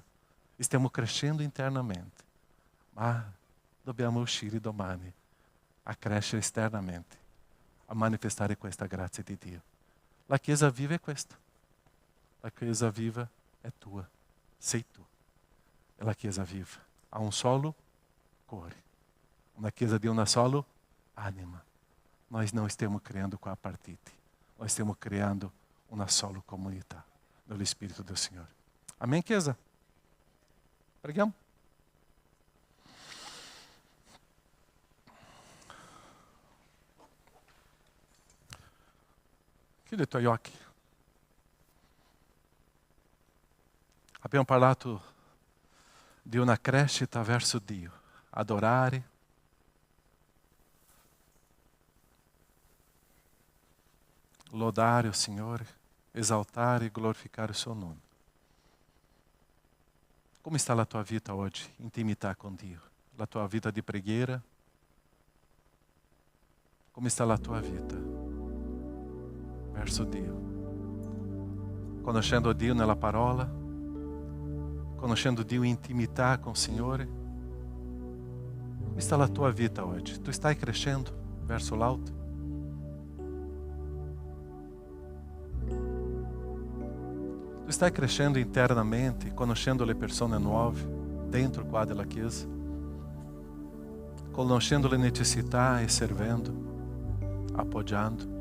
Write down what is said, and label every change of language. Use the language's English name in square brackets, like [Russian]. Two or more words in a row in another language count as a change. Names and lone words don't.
[Italian] Stiamo crescendo internamente. Ma dobbiamo uscire domani a crescere esternamente, a manifestare questa grazia di Dio. La Chiesa viva è questa. La Chiesa viva è tua, sei tu. E la Chiesa viva ha un solo cuore. Una Chiesa di una sola anima. [Portuguese] Nós não estamos criando [Italian] qua partiti. [Portuguese] Nós estamos criando uma sola comunità no Espírito do Senhor. Amém, [Italian] Chiesa? Preghiamo? Chiudi i tuoi occhi. Abbiamo parlato di una crescita verso Dio. Adorare, lodare o Signore, esaltare e glorificare [Portuguese] o seu nome. Como está a tua vida hoje, intimidade com Dio? A tua vida de preghiera? Como está a tua vida verso Dio? [Italian] Conoscendo Dio nella parola? Conoscendo Dio in intimità [Portuguese] com o [Italian] Signore? [Portuguese] Como está a tua vida hoje? Tu estás crescendo [Italian] verso l'alto? Tu stai crescendo internamente, conoscendo le persone nuove dentro qua della Chiesa, conoscendo le necessità e servendo, appoggiando.